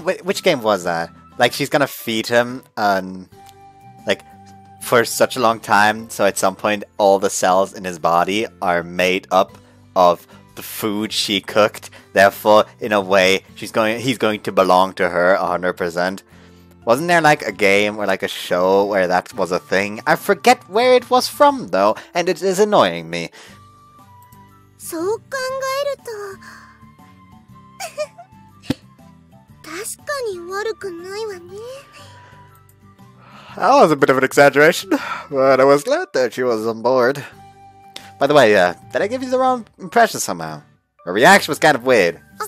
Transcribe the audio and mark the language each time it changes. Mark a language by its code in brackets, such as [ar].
[en] Which game was that? Like, she's gonna feed him, like, for such a long time, so at some point all the cells in his body are made up of the food she cooked. Therefore, in a way, he's going to belong to her 100%. Wasn't there like a game or like a show where that was a thing? I forget where it was from though, and it is annoying me. [ja] そう考えると確かに悪くないわね。 [en] That was a bit of an exaggeration, but I was glad that she was on board. By the way, did I give you the wrong impression somehow? Her reaction was kind of weird.